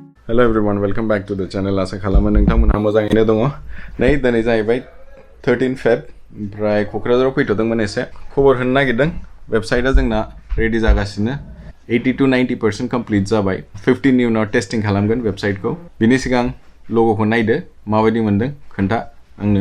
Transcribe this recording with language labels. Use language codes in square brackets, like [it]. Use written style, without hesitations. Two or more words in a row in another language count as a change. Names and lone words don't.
[en] Hello everyone, welcome back to the channel. [brx] Asa khalama nोंथांमोनहा मोजाङैनो दङ। नै दिनै जाहैबाय 13 Feb ओमफ्राय क'क्राझाराव फैथ'दोंमोन एसे खबर होनो नागिरदों। वेबसाइटआ जोंना रेडि जागासिनो 80 to 90% कमप्लीट जाबाय। 15 नि उनाव टेस्टिं खालामगोन वेबसाइटखौ। बिनि सिगां ल'ग'खौ नायदो माबायदि मोनदों खोन्था आंनो।